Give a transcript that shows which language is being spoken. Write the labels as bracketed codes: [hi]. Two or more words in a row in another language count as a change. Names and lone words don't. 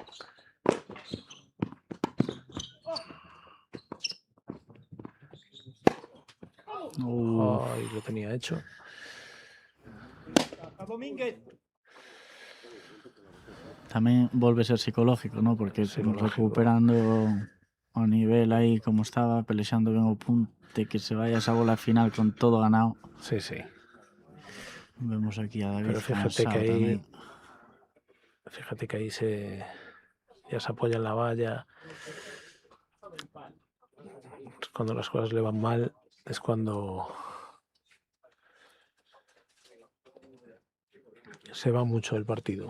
[es] Ay, lo tenía hecho. [gl] Tamén volve a ser psicológico, ¿no? Porque recuperando o nivel aí como estaba, pelexando ben o punte, [es] que se vaya esa bola final con todo ganado. Sí, sí. Vemos aquí a David. Pero fíjate que ahí se ya se apoya en la valla. Cuando las cosas le van mal es cuando se va mucho el partido.